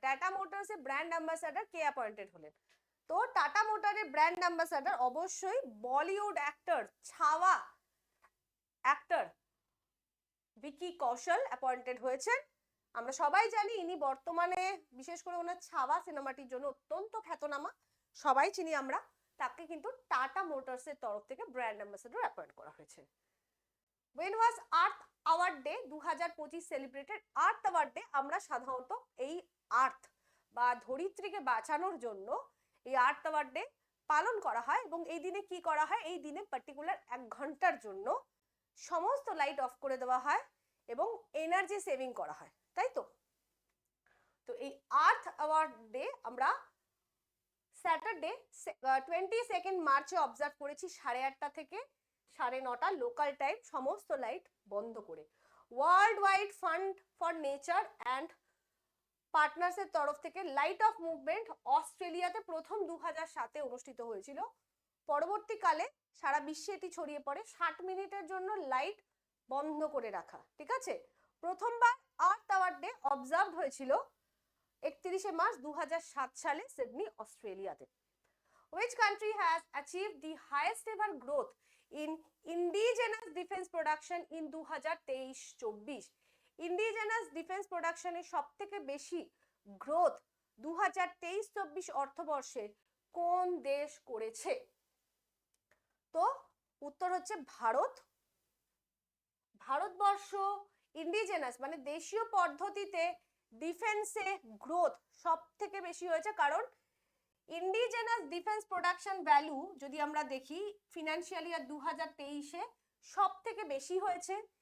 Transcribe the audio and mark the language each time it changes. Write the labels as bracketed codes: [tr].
[bn] Tata motors এর brand ambassador কে appointed হলেন? তো টাটা মোটরের ব্র্যান্ড অ্যাম্বাসেডর অবশ্যই বলিউড অ্যাক্টর, ছাওয়া অ্যাক্টর ভিকি কৌশল অ্যাপয়েন্টেড হয়েছেন। আমরা সবাই জানি ইনি বর্তমানে বিশেষ করে ওনার ছাওয়া সিনেমাটির জন্য অত্যন্ত খ্যাতনামা, সবাই চিনি আমরা তাকে, কিন্তু টাটা মোটরস এর তরফ থেকে ব্র্যান্ড অ্যাম্বাসেডর অ্যাপয়েন্ট করা হয়েছে। [en] When was Earth Hour Day 2025 celebrated? [bn] Earth our day আমরা সাধারণত এই আর্থ বা ধরিত্রীকে বাঁচানোর জন্য এই আর্থ আওয়ার ডে পালন করা হয়, এবং এই দিনে কি করা হয়, এই দিনে পার্টিকুলার 1 ঘন্টার জন্য সমস্ত লাইট অফ করে দেওয়া হয় এবং এনার্জি সেভিং করা হয়, তাই তো? তো এই আর্থ আওয়ার ডে আমরা স্যাটারডে 22 মার্চে অবজার্ভ করেছি 8:30 থেকে 9:30 লোকাল টাইম, সমস্ত লাইট বন্ধ করে। World wide fund for nature and partners এর তরফ থেকে লাইট অফ মুভমেন্ট অস্ট্রেলিয়াতে প্রথম 2007-এ অনুষ্ঠিত হয়েছিল। পরবর্তীকালে সারা বিশ্বে এটি ছড়িয়ে পড়ে। 60 মিনিটের জন্য লাইট বন্ধ করে রাখা। ঠিক আছে, প্রথমবার আর্থ আওয়ার ডে অবজার্ভ হয়েছিল 31 মার্চ 2007 সালে সিডনি, অস্ট্রেলিয়াতে। [en] Which country has achieved the highest ever growth in indigenous defense production in 2023-24? [bn] Indigenous defence প্রোডাকশনে সবথেকে বেশি গ্রোথ 2023-24 অর্থবর্ষে কোন দেশ করেছে? তো উত্তর হচ্ছে ভারত। ভারতবর্ষ ইন্ডিজেনাস মানে দেশীয় পদ্ধতিতে ডিফেন্সে গ্রোথ সব থেকে বেশি হয়েছে, কারণ ইন্ডিজেনাস ডিফেন্স প্রোডাকশন ভ্যালু যদি আমরা দেখি ফিনান্সিয়াল ইয়ার 2023-এ সব থেকে বেশি হয়েছে।